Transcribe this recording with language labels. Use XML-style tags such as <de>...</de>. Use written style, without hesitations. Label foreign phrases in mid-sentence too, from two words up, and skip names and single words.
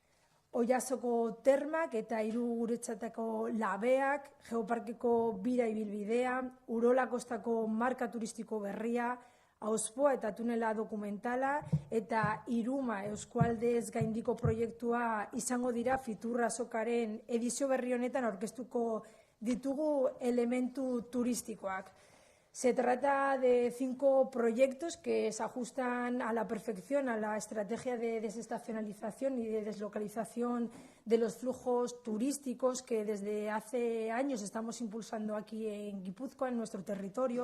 <eu>Oiazoko termak eta 3 guretzatako labeak, Geoparkeko bira ibilbidea, Urola Kostako marka turistiko berria, Auzpoa eta tunela dokumentala, eta Iruma Euskualdez gaindiko proiektua izango dira Fitur azokaren edizio berri honetan aurkeztuko ditugu elementu turistikoak.</eu> <es>Se trata de 5 proyectos que se ajustan a la perfección a la estrategia de desestacionalización y de deslocalización de los flujos turísticos que desde hace años estamos impulsando aquí en Guipúzcoa, en nuestro territorio.</es>